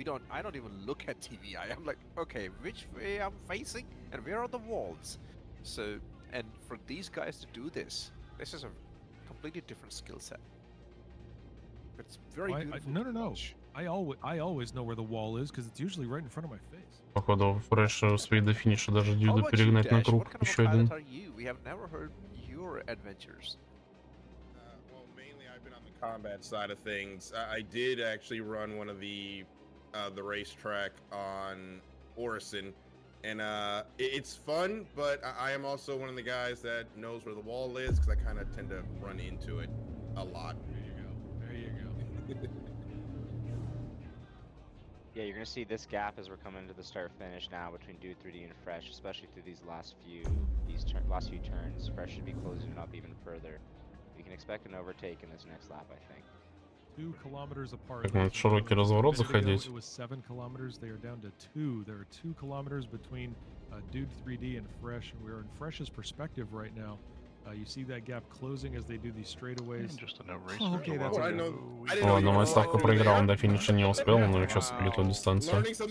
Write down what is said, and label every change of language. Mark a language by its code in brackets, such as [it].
[en] I don't even look at TVI. I'm like, okay, which way I'm facing and where are the walls? So, and for these guys to do this is a completely different skill set. It's very beautiful. No. I always know where the wall is because it's usually right in front of my face. [ru] Походу, Фреш успеет до финиша даже Дюда перегнать на круг. Еще один. [en] We have never heard your adventures. Well, mainly I've been on the combat side of things. I did actually run one of the racetrack on Orison, and it's fun, but I am also one of the guys that knows where the wall is because I kind of tend to run into it a lot. There you go. Yeah, you're gonna see this gap as we're coming to the start-finish now between Dude 3D and Fresh, especially through these last few turns. Fresh should be closing it up even further. We can expect an overtake in this next lap, I think. 2 kilometers apart. [ru] Так, надо широкий разворот заходить. [en] It was 7 kilometers. They are down to 2. There are 2 kilometers between Dude 3D and Fresh, and we're in Fresh's perspective right now. You see that gap closing as they do these straightaways. Just a no race. Okay, that's [ru] Ладно, моя ставка проиграл, он до финиша не успел, но сейчас перелетел дистанцию.